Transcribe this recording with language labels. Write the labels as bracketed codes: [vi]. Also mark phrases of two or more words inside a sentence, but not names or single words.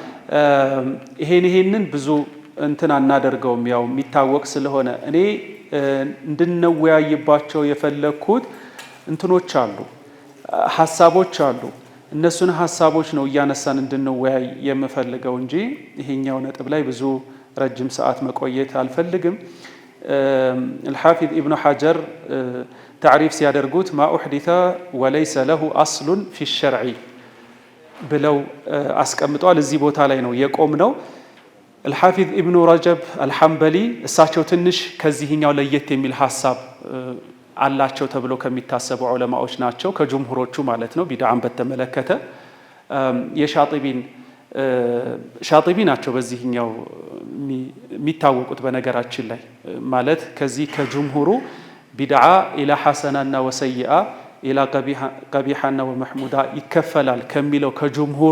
[am] ይሄንን ብዙ እንትን አናደርገውም፣ ያው የሚታወቅ ስለሆነ እኔ እንድንወያይባቸው የፈለግኩት እንትኖች አሉ፣ ሀሳቦች አሉ። እነሱን ሀሳቦች ነው እያነሳን እንድንወያይ የምፈልገው እንጂ ይሄኛው ነጥብ ላይ ብዙ ረጅም ሰዓት መቆየት አልፈልግም። [ar] الحافظ ابن حجر تعريف [am] ሲያደርጉት [ar] ما أحدث وليس له أصل في الشرع [am] ብለው አስቀምጠዋል። እዚህ ቦታ ላይ ነው የቆም ነው። الحافظ ابن رجب الحنبلي እሳቸው ትንሽ ከዚህኛው ለየት የሚል ሐሳብ አላቸው ተብሎ ከሚታሰቡ ዑለማዎች ናቸው፣ ከጅምሁሮቹ ማለት ነው። ቢድዓን በተመለከተ ሻጢቢ ናቸው በዚህኛው የሚታወቁት። በነገራችን ላይ ማለት ከዚህ ከጅምሁሩ [ar] بدعة إلى حسنة وسيئة إلى قبيحة ومحمودة [am] ይከፈላል ከሚለው ከጅምሁሩ